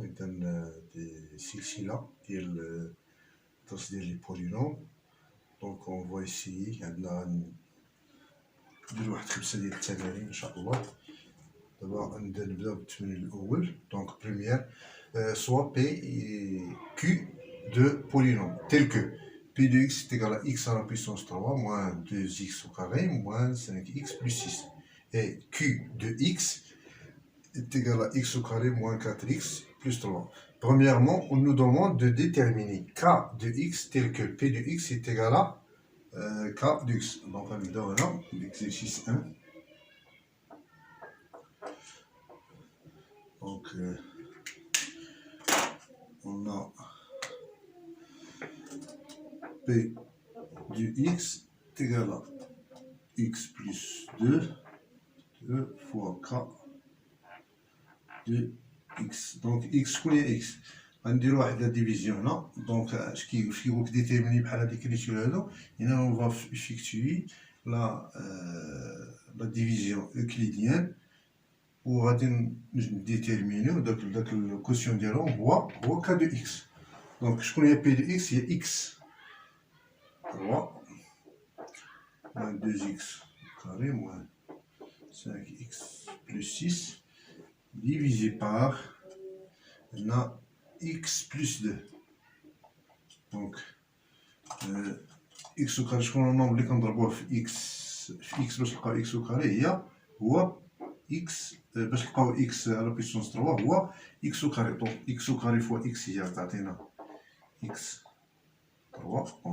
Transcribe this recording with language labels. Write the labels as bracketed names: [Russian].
[Arabic] إذا دي سلسلة ديال الدرس ديال لي بولينوم. دونك [French] اون فوا ايسيي [Arabic] عندنا ندير واحد 5 ديال التمارين إن شاء الله. دابا نبداو بالتمرين الأول. [French] دونك بروميير soit P Q de polynôme tel que P de x est égal à x à la puissance 3 moins 2x au carré moins 5x plus 6. Et Q de x est égal à x au carré moins 4x plus 3. Premièrement, on nous demande de déterminer K de x tel que P de x est égal à K de x. Donc on va là, l'exercice 1. Donc on a P du x est égal à x plus 2 fois K de x. Donc x [Arabic] شكون هي x؟ غنديرو واحد لا ديفيزيون هنا. دونك اش كيقولك ديتيرميني بحال هادي كريتو هادو. هنا [French] اون فا افيكتوي لا ديفيزيون اوكليديان [Arabic] وغادي نديتيرمينيو داك الكوسيون ديالهم هو ك دو اكس. [French] دونك [Arabic] شكون هي [French] بي دو اكس؟ هي اكس 3 moins 2x carré moins 5x plus 6 divisé par x plus 2. Donc x au carré [Arabic] شكون النومبر اللي كنضربوه في x باش نلقاو x au carré هو x باش نلقاو x على بويسونس 3 هو x au carré. [French] donc x au carré fois x [Arabic] هي تعطينا [French] x 3.